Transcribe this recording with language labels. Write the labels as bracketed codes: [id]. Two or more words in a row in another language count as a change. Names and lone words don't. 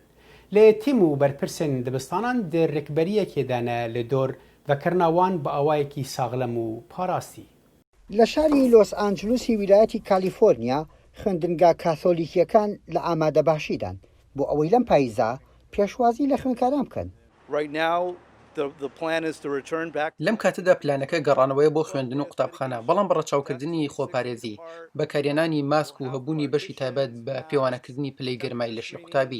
[ku] Lê tîm û berpirsên dibistanan di rêkberiyekê de ne li dor vekirina wan bi awayekî saxlem û parastî. [ckb] لە شاری لۆس ئانجلوسی ویلایەتی کالیفۆرنیا خوێندنگا کاتۆلیکیەکان لە ئامادەباشیدان بۆ ئەوەی لەم پاییزە پێشوازی لە خوێندکاران بکەن. لەم کاتەدا پلانەکە گەڕانەوەی بۆ خوێندن و قوتابخانە، بەڵام بەڕەچاوکردنی خۆپارێزی بەکارێنانی ماسک و هەبوونی بەشی تایبەت بە پێوانەکردنی پلەی گەرمای لەشی قوتابی.